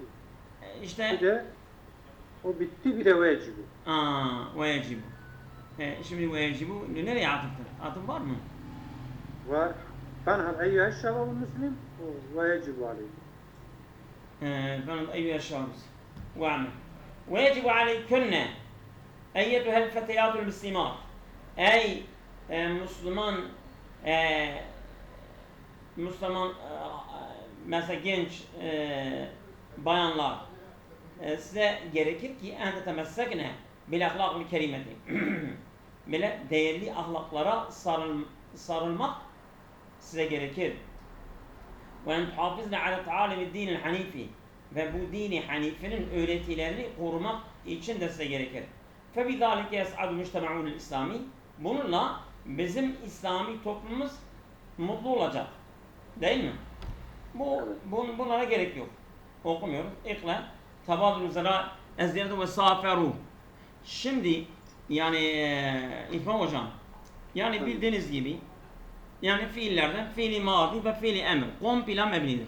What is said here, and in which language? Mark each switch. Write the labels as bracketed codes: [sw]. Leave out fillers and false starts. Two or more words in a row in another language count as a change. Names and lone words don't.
[tr] İşte bir de o bitti, bir de vecibu. Vecibu. Şimdi vecibu nereye atıftır? Atıf var mı? Var. [ar] فَنْهَلْ اَيُّهَا الشَّبَابُ الْمُسْلِمِ وَيَجِبُ عَلَيْهِ. فَنْهَلْ اَيُّهَا الشَّبَابُ وَعْمَلْ وَيَجِبُ عَلَيْكُنَّ اَيَّتُهَا الْفَتَيَاتُ الْمُسْلِمَاتِ. [tr] Ey Müslüman mesela genç bayanlar, size gerekir ki [ar] أن تتمسكن بالأخلاق الكريمة. [tr] Böyle değerli ahlaklara sarılmak size gerekir. [ar] وأن تحافظن على تعاليم الدين الحنيف. [tr] Ve bu dini hanifinin öğretilerini korumak için de size gerekir. [ar] فَبِذَٰلِكَ يَسْعَدُ مُجْتَمَعُونَ الْإِسْلَامِ. [tr] Bununla bizim İslami toplumumuz mutlu olacak. Değil mi? Bunlara gerek yok. Okumuyoruz. İkle. Tabadül zara ezdiyedu ve saferu. Şimdi yani İkram hocam, yani bildiğiniz gibi yani fiillerden fiili madi ve fiili emr komple mebnidir.